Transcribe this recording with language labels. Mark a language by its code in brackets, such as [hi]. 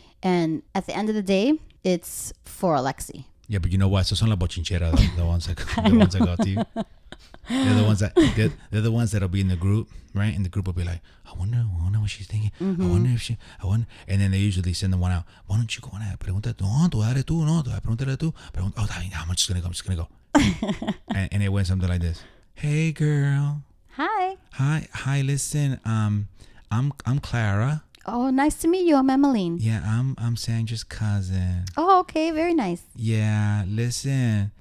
[en] And at the end of the day, it's for Alexi. Yeah, but you know what? [es] Esos son las bochincheras, [en] the ones that go to you. They're the ones that'll be in the group, right? And the group will be like, I wonder what she's thinking. I wonder if and then they usually send the one out. Why don't you go on ahead? [es] Pregúntale, no, tú dale tú, no, pregúntale tú. [en] Oh, I'm just gonna go. and it went something like this. Hey, girl. Hi. Listen, I'm Clara. Oh, nice to meet you. I'm Emmeline. Yeah, I'm Sandra's cousin. Oh, okay, very nice. Yeah, listen.